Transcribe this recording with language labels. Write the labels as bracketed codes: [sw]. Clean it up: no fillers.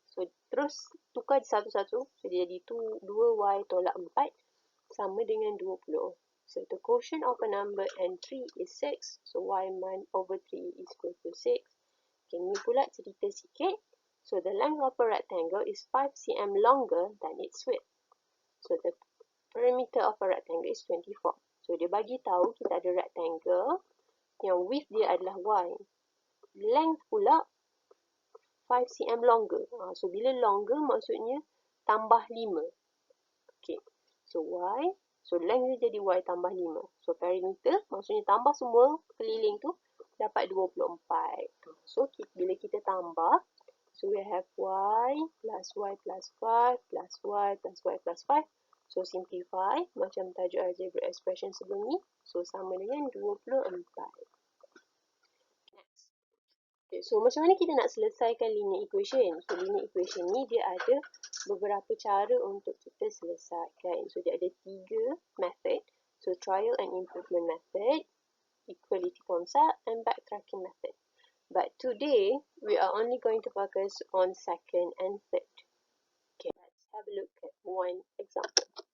[ms] So terus tukar satu-satu. So dia jadi 2y tolak 4 sama dengan 20. [en] So the quotient of a number and 3 is 6. So y over 3 is equal to 6. Okay, [ms] ni pula cerita sikit. [en] So the length of a rectangle is 5 cm longer than its width. So the perimeter of a rectangle is 24. [ms] So dia bagi tahu kita ada rectangle yang width dia adalah y. [en] Length [ms] pula [en] 5 cm longer. [ms] So bila longer maksudnya tambah 5. Okay. So y. So length dia jadi y tambah 5. So perimeter maksudnya tambah semua keliling tu dapat 24. [en] So [ms] bila kita tambah, [en] so we have y plus y plus 5 plus y plus y plus 5. [ms] So simplify macam tajuk algebra expression sebelum ni. So sama dengan 24. Next. Okay, so macam mana kita nak selesaikan linear equation? So linear equation ni dia ada beberapa cara untuk kita selesaikan. So dia ada 3 method. [en] So trial and improvement method, equality concept and bactracking method. But today we are only going to focus on second and third. Okay, let's have a look at one example.